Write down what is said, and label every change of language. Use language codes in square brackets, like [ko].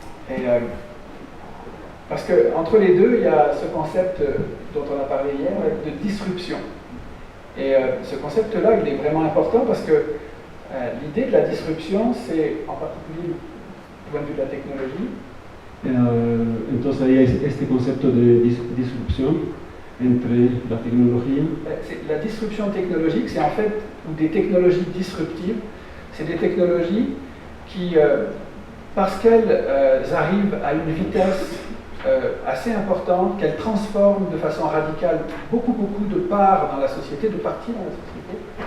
[fr] Et, parce qu'entre les deux, il y a ce concept dont on a parlé hier, de disruption. Et ce concept-là, il est vraiment important parce que l'idée de la disruption, c'est en particulier du point de vue de la technologie. [es] Entonces hay este concepto de disrupción entre la tecnología. [fr] La disruption technologique, c'est en fait, ou des technologies disruptives, c'est des technologies qui, parce qu'elles arrivent à une vitesse assez importante, qu'elles transforment de façon radicale beaucoup de parts dans la société, de parties dans la société.